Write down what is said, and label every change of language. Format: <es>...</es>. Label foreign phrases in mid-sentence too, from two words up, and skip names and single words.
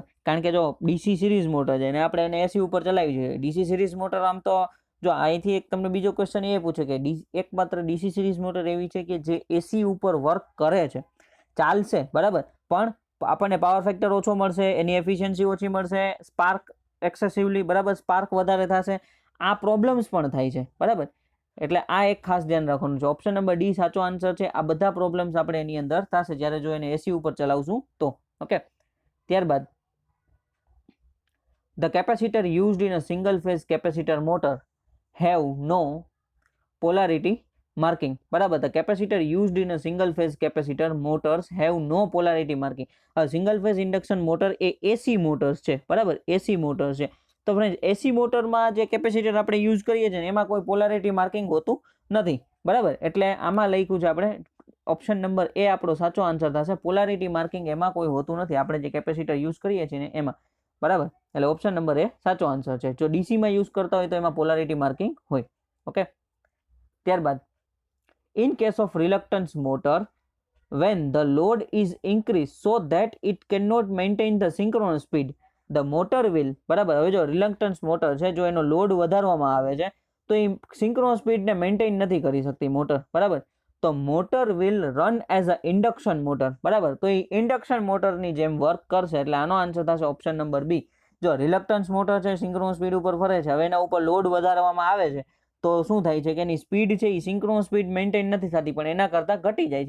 <gu>કારણ કે જો</gu> <en>DC series motor</en> <gu>છે અને આપણે એને AC ઉપર ચલાવી જોઈએ, DC સિરીઝ મોટર આમ તો જો અહીંથી એક તમને બીજો ક્વેશ્ચન એ પૂછે કે એકમાત્ર</gu> <en>DC series motor</en> <gu>એવી છે કે જે એસી ઉપર વર્ક કરે છે, ચાલશે, બરાબર, પણ આપણને</gu> <en>power factor</en> <gu>ઓછો મળશે, એની એફિશિયન્સી ઓછી મળશે,</gu> <en>spark excessively,</en> <gu>બરાબર, સ્પાર્ક વધારે થશે, આ પ્રોબ્લેમ્સ પણ થાય છે, બરાબર। એટલે આ એક ખાસ ધ્યાન રાખવાનું છે,</gu> <en>option number D</en> <gu>સાચો આન્સર છે। આ બધા પ્રોબ્લેમ્સ આપણે એની અંદર થશે જ્યારે જો એને એસી ઉપર ચલાવશું તો।</gu> <en>ઓકે, ત્યારબાદ the capacitor used in a single phase capacitor motor have no polarity marking, બરાબર। the capacitor used in a single phase capacitor motors have no polarity marking। single phase induction motor</en> <gu>એ</gu> <en>AC motors</en> <gu>છે, બરાબર,</gu> <en>AC motor</en> <gu>છે। તો ફ્રેન્ડ, એસી મોટરમાં જે કેપેસિટર આપણે યુઝ કરીએ છીએ એમાં કોઈ</gu> <en>polarity marking</en> <gu>હોતું નથી, બરાબર। એટલે આમાં લખ્યું છે આપણે</gu> <en>option number A</en> <gu>આપણો સાચો આન્સર થશે,</gu> <en>polarity marking</en> <gu>એમાં કોઈ હોતું નથી આપણે જે કેપેસિટર યુઝ કરીએ છીએ ને એમાં, બરાબર। એટલે</gu> <en>option number A</en> <gu>સાચો આન્સર છે। જો ડીસીમાં યુઝ કરતા હોય તો એમાં</gu> <en>polarity marking</en> <gu>હોય।</gu> <en>ઓકે, ત્યારબાદ in case of reluctance motor when the load is increased so that it cannot maintain the synchronous speed the motor will,</en> <gu>બરાબર। હવે જો</gu> <en>reluctance motor</en> <gu>છે, જો એનો લોડ વધારવામાં આવે છે તો એ સિંક્રોનસ સ્પીડને મેન્ટેન નથી કરી શકતી મોટર, બરાબર।</gu> <en>તો motor will run as a induction motor, બરાબર।</en> <gu>તો એ ઇન્ડક્શન મોટરની જેમ વર્ક કરશે, એટલે આનો આન્સર થશે</gu> <en>option number B.</en> <gu>જો</gu> <en>reluctance motor</en> <gu>છે,</gu> <en>synchronous speed</en> <gu>ઉપર ફરે છે, હવે એના ઉપર લોડ વધારવામાં આવે છે તો શું થાય છે કે એની સ્પીડ છે એ</gu> <en>synchronous speed maintain</en> <gu>નથી થતી પણ એના કરતાં ઘટી જાય છે।</gu>